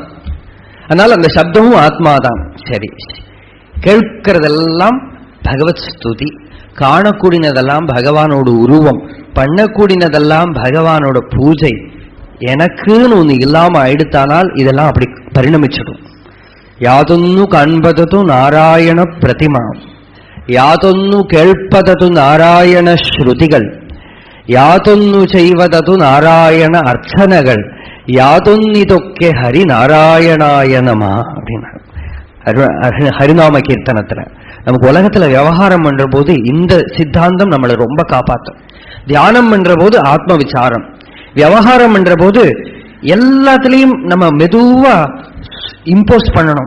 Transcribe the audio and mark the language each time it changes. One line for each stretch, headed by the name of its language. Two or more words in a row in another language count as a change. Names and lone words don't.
Tamil: அதனால அந்த சப்தமும் ஆத்மாதான். சரி, கேட்கிறதெல்லாம் பகவத் ஸ்துதி, காணக்கூடியதெல்லாம் பகவானோட உருவம், பண்ணக்கூடியதெல்லாம் பகவானோட பூஜை. எனக்குன்னு ஒன்று இல்லாம ஆயிடுத்தானால் இதெல்லாம் அப்படி பரிணமிச்சிடும்.
Malayalam: യാതൊന്നു കാൺപതതു നാരായണ പ്രതിമ, യാതൊന്നു കേൾപ്പതതു നാരായണ ശ്രുതികൾ, യാതൊന്നു ചെയ്വതതു നാരായണ അർച്ചനകൾ, യാതൊന്നിതൊക്കെ ഹരിനാരായണായ നമ
Tamil: அப்படின்னா ஹரிநாம கீர்த்தனத்துல. நமக்கு உலகத்துல விவகாரம் பண்ற போது இந்த சித்தாந்தம் நம்மளை ரொம்ப காப்பாற்றும். தியானம் பண்ற போது ஆத்ம விசாரம், விவகாரம் பண்ற போது எல்லாத்திலையும் நம்ம மெதுவா இம்போஸ் பண்ணணும்.